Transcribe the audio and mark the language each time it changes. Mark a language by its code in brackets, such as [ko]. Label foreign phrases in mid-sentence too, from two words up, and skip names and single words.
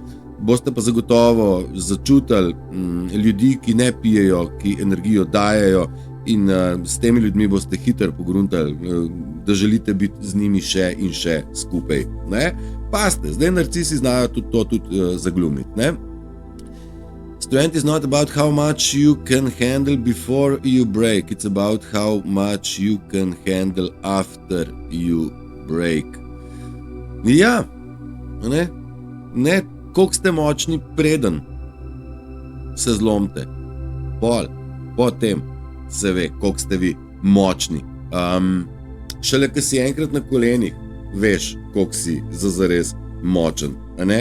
[sl] Boste pa zagotovo začutili ljudi, ki ne pijejo, ki energijo dajejo in s temi ljudmi boste hitro pogruntali, da želite biti z njimi še in še skupaj. Pazite, zdaj narcisi znajo tudi to zaglumiti. [en] Strength is not about how much you can handle before you break, it's about how much you can handle after you break. [sl] Ja, ne, koliko ste močni, preden se zlomite, potem, se ve, koliko ste vi močni. Šele, ko si enkrat na kolenih, veš, koliko si zares močen, a ne?